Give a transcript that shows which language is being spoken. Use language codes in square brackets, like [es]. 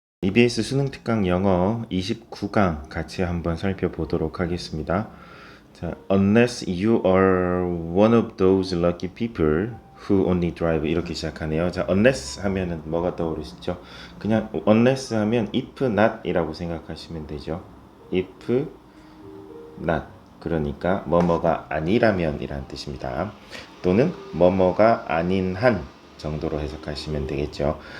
[ko] EBS 수능 특강 영어 29강 같이 한번 살펴보도록 하겠습니다. 자, [en] unless you are one of those lucky people who only drive [ko] 이렇게 시작하네요. 자, unless 하면은 뭐가 떠오르시죠? 그냥 unless 하면 if not 이라고 생각하시면 되죠. if not 그러니까 뭐뭐가 아니라면 이라는 뜻입니다. 또는 뭐뭐가 아닌 한 정도로 해석하시면 되겠죠.